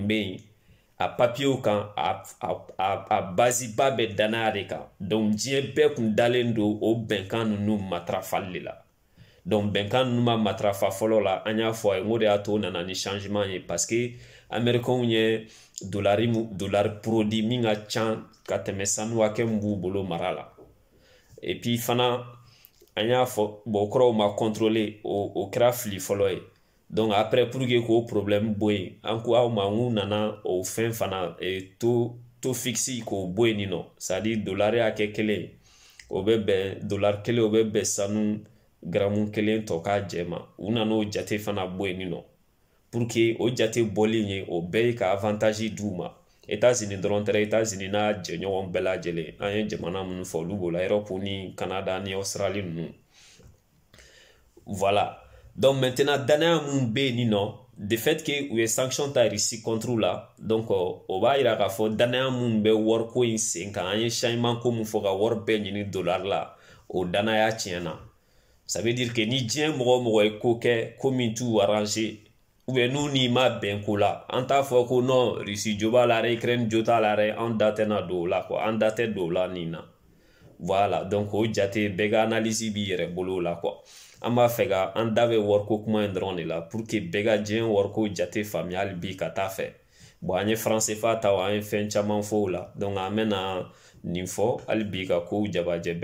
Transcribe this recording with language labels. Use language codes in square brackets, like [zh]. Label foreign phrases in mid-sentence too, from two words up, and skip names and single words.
[bm] bɛ yen a papiyew kan a baziba bɛ danaya de kan donc diɲɛ bɛɛ kun dalen don o bɛnkan ninnu matarafali de la donc bɛnkan ninnu ma matarafa fɔlɔ la an y'a fɔ a ye n ko de y'a to o nana ni changement ye [fr] parce que [bm] américains ye dollar produit min ka can ka tɛmɛ sanu hakɛ min b'u bolo mara la [fr] et puis [bm] fana an y'a fɔ bon o kɔrɔ o ma contrôler o kɛra fili fɔlɔ ye [fr] donc après pour que [bm] k'o problème bɔ yen an ko aw ma n k'u nana o fɛn fana [fr] taux fixe [bm] k'o bɔ yen nin nɔ [fr] c'est à dire [bm] dollar hakɛ kelen o bɛ bɛn dollar kelen o bɛ bɛn sanu garamu kelen tɔ k'a jɛ ma u nana o jate fana bɔ yen nin nɔ pour que o jate bɔlen ye o bɛɛ ye ka avantage d'u ma États-Unis dɔrɔn tɛ États-Unis n'a jɛɲɔgɔn bɛɛ lajɛlen an ye jamana minnu fɔ olu b'o la Europe ni Canada ni Australie ninnu [fr] voilà donc maintenant [bm] danaya mun bɛ yen nin nɔ [fr] de fait que [bm] u ye sanction ta Russie [fr] contre la donc [bm] o b'a yira k'a fɔ danaya mun bɛ wariko in sen kan an ye changement ko mun fɔ ka wari bɛɛ ɲini dollar la o danaya tiɲɛna [fr] ça veut dire que [bm] ni diɲɛ mɔgɔ o mɔgɔ ye ko kɛ ko min t'u arranger ou bien n'u n'i ma bɛn ko la an t'a fɔ ko non Russie jo b'a la dɛ Ukraine jo t'a la dɛ an da tɛna don o la quoi an da tɛ don o la nin na [fr] voilà donc [bm] o jate bɛɛ ka analyse b'i yɛrɛ bolo o la quoi an b'a fɛ ka an da bɛ wariko kuma in dɔrɔn de la [fr] pour que [bm] bɛɛ ka diɲɛ wariko jate faamuya hali bi ka taa fɛ bon an ye France fa ta an ye fɛn caman fɔ o la donc an bɛna nin fɔ hali bi ka kow jabajɛ